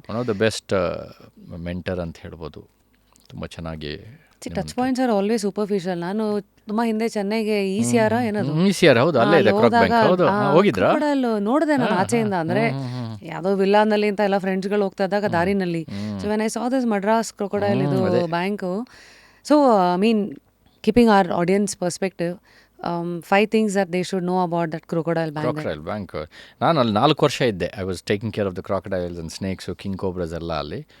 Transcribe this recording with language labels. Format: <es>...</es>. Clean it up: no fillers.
<en>one of the best mentor</en> <kn>ಅಂತ ಹೇಳ್ಬೋದು. ತುಂಬ ಚೆನ್ನಾಗಿ.</kn> <en>Touch points are always superficial.</en> <kn>ನಾನು ತುಂಬ ಹಿಂದೆ ಚೆನ್ನೈಗೆ ECR ಏನದು ECR ಹೌದು, ಅಲ್ಲೇ ಇದೆ ಕ್ರಾಕ್ ಬ್ಯಾಂಕ್. ಹೌದು, ಹೋಗಿದ್ರಾ? ನೋಡಿದೆ ನಾನು ಆಚೆಯಿಂದ, ಅಂದರೆ ಯಾವುದೋ ವಿಲ್ಲಾನಲ್ಲಿ ಅಂತ ಎಲ್ಲ ಫ್ರೆಂಡ್ಸ್ಗಳು ಹೋಗ್ತಾ ಇದ್ದಾಗ ದಾರಿನಲ್ಲಿ.</kn> <en>so when I saw this Madras crocodile</en> <kn>ಇದು bank.</kn> <en>So I mean keeping our audience perspective, 5 things that they should know about that crocodile bank.</en> <kn>ನಾನು ಅಲ್ಲಿ 4 ವರ್ಷ ಇದ್ದೆ.</kn> <en>I was taking care of the crocodiles and snakes, king cobras</en> <kn>ಎಲ್ಲ ಅಲ್ಲಿ.</kn>